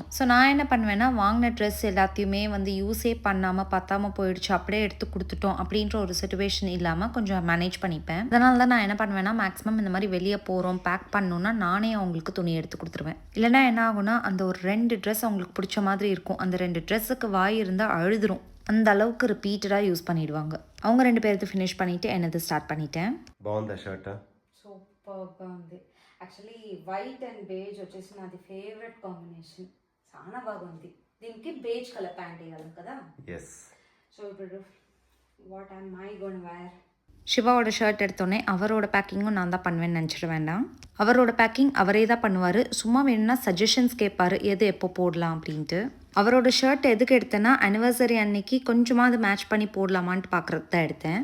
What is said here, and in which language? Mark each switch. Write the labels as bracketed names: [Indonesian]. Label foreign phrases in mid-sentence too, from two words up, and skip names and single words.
[Tamil] ஸோ நான் என்ன பண்ணுவேன்னா வாங்கின ட்ரெஸ் எல்லாத்தையுமே வந்து யூஸே பண்ணாமல் பத்தாமல் போயிடுச்சு அப்படியே எடுத்து கொடுத்துட்டோம் அப்படின்ற ஒரு சிச்சுவேஷன் இல்லாமல் கொஞ்சம் மேனேஜ் பண்ணிப்பேன். அதனால தான் நான் என்ன பண்ணுவேன்னா மேக்ஸிமம் இந்த மாதிரி வெளியே போகிறோம் பேக் பண்ணணுன்னா நானே அவங்களுக்கு துணி எடுத்து கொடுத்துருவேன். இல்லைனா என்ன ஆகுனா அந்த ஒரு 2 ட்ரெஸ் அவங்களுக்கு பிடிச்ச மாதிரி இருக்கும், அந்த 2 ட்ரெஸ்ஸுக்கு வாய் இருந்தால் அழுதுரும், அந்த அளவுக்கு ரிப்பீட்டடாக யூஸ் பண்ணிடுவாங்க. அவங்க 2 பேருக்கு ஃபினிஷ் பண்ணிவிட்டு என்னது ஸ்டார்ட் பண்ணிட்டேன். [Telugu] బాగుందా షర్ట్? సూపర్గా ఉంది. యాక్చువల్లీ [English] white and beige [Telugu] వచ్చేసి నాది [English] favourite combination, [Telugu] చాలా బాగుంది. దీనికి [English] beige colour pant [Telugu] వేయాలి కదా. ఎస్. [English] సో ఇప్పుడు what am I gonna wear? [Tamil] சிவாவோட ஷர்ட் எடுத்தோடனே அவரோட பேக்கிங்கும் நான் தான் பண்ணுவேன்னு நினச்சிட வேண்டாம். அவரோட பேக்கிங் அவரே தான் பண்ணுவார். சும்மா வேணும்னா சஜஷன்ஸ் கேட்பார் எது எப்போ போடலாம் அப்படின்ட்டு. அவரோட ஷர்ட் எதுக்கு எடுத்தேன்னா அனிவர்சரி அன்னைக்கு கொஞ்சமாக அது மேட்ச் பண்ணி போடலாமான்ட்டு பார்க்குறது தான் எடுத்தேன்.